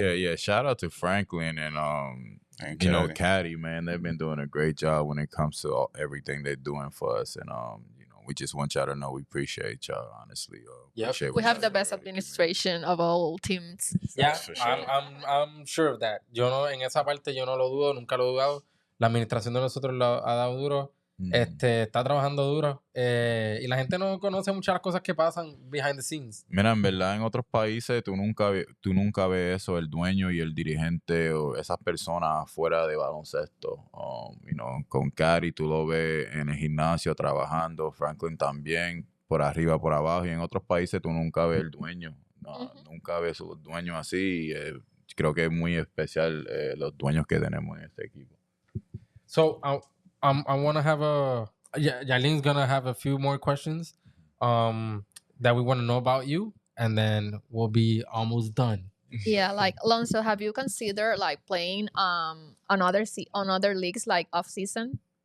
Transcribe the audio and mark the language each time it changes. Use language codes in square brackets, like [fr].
[en] yeah, shout out to Franklin and you know, Caddy, man. They've been doing a great job when it comes to everything they're doing for us. And you know, we just want y'all to know we appreciate y'all, honestly. We have the best administration of all teams. Yeah, I'm sure of that. [es] Yo no, en esa parte yo no lo dudo, nunca lo he dudado. La administración de nosotros lo ha dado duro. Está trabajando duro. Y la gente no conoce muchas cosas que pasan [en] behind the scenes. [es] Mira, en verdad, en otros países tú nunca ves eso, el dueño y el dirigente o esas personas fuera de baloncesto. [en] You know, [es] con Cari tú lo ves en el gimnasio trabajando, Franklin también, por arriba, por abajo. Y en otros países tú nunca ves el dueño. Nunca ves los dueños así. Creo que es muy especial los dueños que tenemos en este equipo. [en] So, I want to have Yarlene's going to have a few more questions that we want to know about you, and then we'll be almost done. Yeah, like Alonzo, have you considered like playing on other leagues like off season?